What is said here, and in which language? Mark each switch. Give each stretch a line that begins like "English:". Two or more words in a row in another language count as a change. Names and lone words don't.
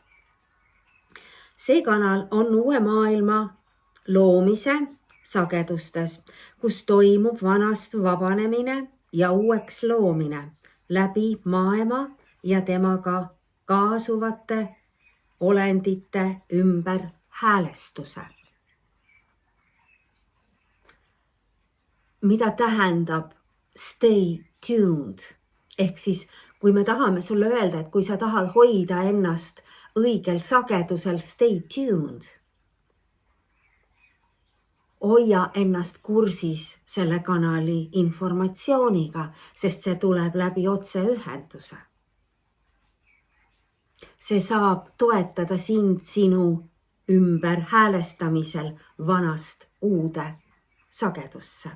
Estonian: See kanal on uue maailma loomise sagedustes, kus toimub vanast vabanemine ja uueks loomine läbi maailma ja temaga kaasuvate olendite ümber häälestuse. Mida tähendab
English: stay tuned?
Estonian: Ehk siis, kui me tahame sulle öelda, et kui sa tahad hoida ennast õigel sagedusel,
English: stay tuned.
Estonian: Hoia ennast kursis selle kanali informatsiooniga, sest see tuleb läbi otseühenduse. See saab toetada sind sinu ümber häälestamisel vanast uude sagedusse.